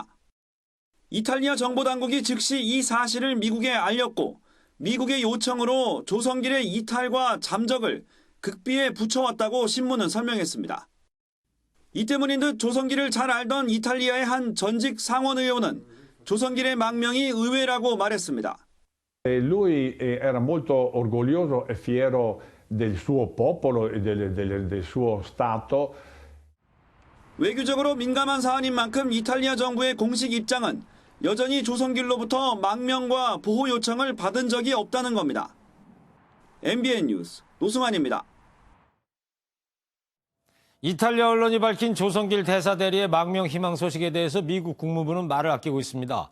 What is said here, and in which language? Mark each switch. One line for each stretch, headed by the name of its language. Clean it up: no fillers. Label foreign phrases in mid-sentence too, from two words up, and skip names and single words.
Korean: 이탈리아 정보당국이 즉시 이 사실을 미국에 알렸고 미국의 요청으로 조성길의 이탈과 잠적을 극비에 붙여왔다고 신문은 설명했습니다. 이 때문인 듯 조성길을 잘 알던 이탈리아의 한 전직 상원 의원은 조성길의 망명이 의외라고 말했습니다.
Italian: Lui era molto orgoglioso e fiero del suo popolo e del suo Stato.
Korean: 외교적으로 민감한 사안인 만큼 이탈리아 정부의 공식 입장은 여전히 조성길로부터 망명과 보호 요청을 받은 적이 없다는 겁니다. MBN 뉴스 노승환입니다. 이탈리아 언론이 밝힌 조성길 대사 대리의 망명 희망 소식에 대해서 미국 국무부는 말을 아끼고 있습니다.